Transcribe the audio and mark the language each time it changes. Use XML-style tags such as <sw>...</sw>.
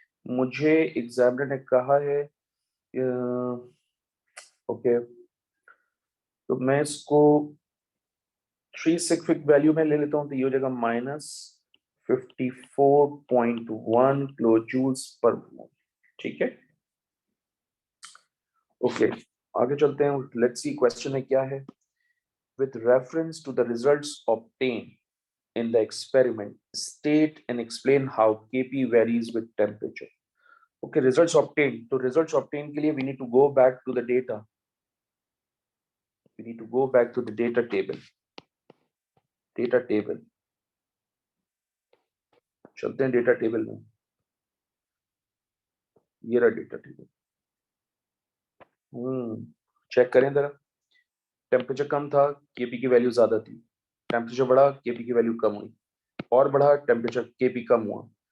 <hi>मुझे एग्जामिनर ने कहा है, ओके, तो मैं इसको 3 सिग्फिक वैल्यू में ले लेता हूँ, तो ये हो जाएगा -54.1 किलो जूल्स पर मोल। ठीक है, ओके, आगे चलते हैं।</hi> <en>let's see</en> <hi>क्वेश्चन में क्या है।</hi> <en>With reference to the results obtain in the experiment, state and explain how Kp varies with temperature. Okay, results obtained. तो results obtained के लिए we need to go back to the data. We need to go back to the data table. Data table.</en> <hi>चलते हैं data table में। ये रहा data table। Check करें जरा। टेम्परेचर कम था, Kp की वैल्यू ज्यादा थी। टेम्परेचर बढ़ा, Kp की वैल्यू कम हुई। और बढ़ा, टेम्परेचर, Kp कम हुआ।</hi>